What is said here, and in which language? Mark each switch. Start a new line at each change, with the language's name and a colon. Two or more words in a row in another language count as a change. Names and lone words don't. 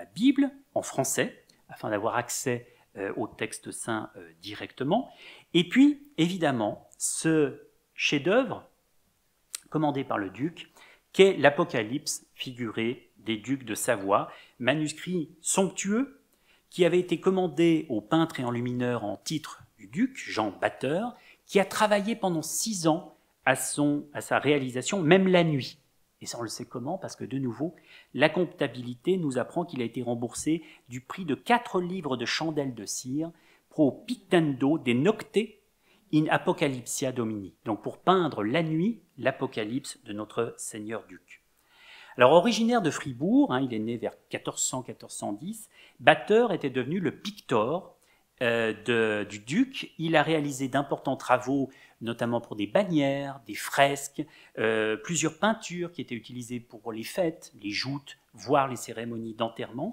French: Bible en français, afin d'avoir accès au texte saint directement, et puis, évidemment, ce chef-d'œuvre commandé par le duc, qu'est l'Apocalypse figuré des ducs de Savoie, manuscrit somptueux qui avait été commandé au peintre et enlumineur en titre du duc, Jean Batteur, qui a travaillé pendant 6 ans à sa réalisation, même la nuit. Et ça, on le sait comment, parce que de nouveau, la comptabilité nous apprend qu'il a été remboursé du prix de 4 livres de chandelles de cire
Latin: pro pictendo de nocte in apocalypsia domini.
French: Donc pour peindre la nuit, l'Apocalypse de notre Seigneur duc. Alors originaire de Fribourg, il est né vers 1400-1410, Batteur était devenu le pictor du duc. Il a réalisé d'importants travaux, notamment pour des bannières, des fresques, plusieurs peintures qui étaient utilisées pour les fêtes, les joutes, voire les cérémonies d'enterrement.